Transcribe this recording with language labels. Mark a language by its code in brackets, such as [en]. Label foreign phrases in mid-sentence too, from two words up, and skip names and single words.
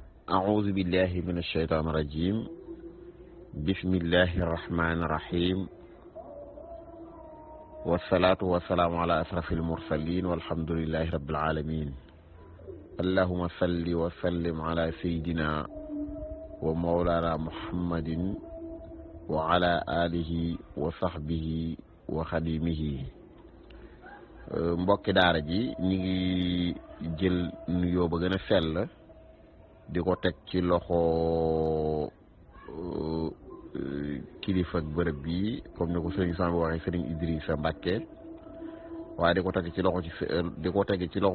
[ar] أعوذ بالله من الشيطان الرجيم بسم الله الرحمن الرحيم والصلاة والسلام على أشرف المرسلين والحمد لله رب العالمين اللهم صل وسلم على سيدنا ومولانا محمد وعلى آله وصحبه وخديمه [wo] mbokki daara ji ñi ngi jël nuyoo ba gën a sell di ko teg ci loxo kilifa ak bërëb bi comme ni ko sëriñ Sam waxee sëriñ Idrissa Mbacke waaye di ko teg ci loxo